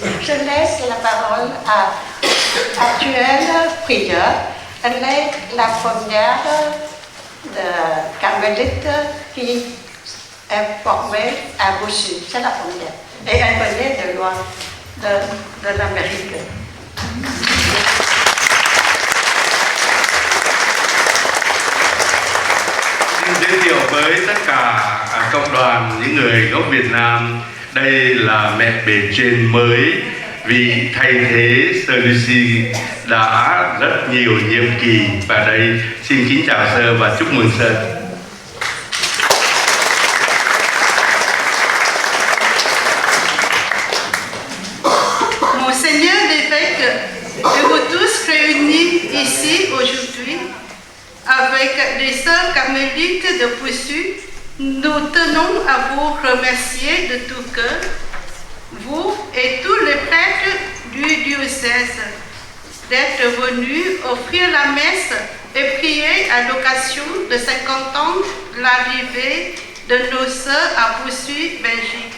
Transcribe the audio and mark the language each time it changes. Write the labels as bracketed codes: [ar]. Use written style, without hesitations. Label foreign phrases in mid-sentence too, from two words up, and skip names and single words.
[fr] Je laisse la parole à Actuelle Prieur. Elle est la première de carmélite qui est formée à Boussu. C'est la première. Et elle venait de loin, de l'Amérique. [vi] Xin giới thiệu với tất cả cộng đoàn những người gốc Việt Nam, đây là mẹ bề trên mới, vì thay thế Sơ Lucy đã rất nhiều nhiệm kỳ, và đây xin kính chào Sơ và chúc mừng Sơ. [fr] Monseigneur l'évêque et vous tous réunis ici aujourd'hui avec les sœurs carmélites de Boussu, nous tenons à vous remercier de tout cœur, vous et tous les prêtres du diocèse, d'être venus offrir la messe et prier à l'occasion de 50 ans de l'arrivée de nos sœurs à Boussu, Belgique.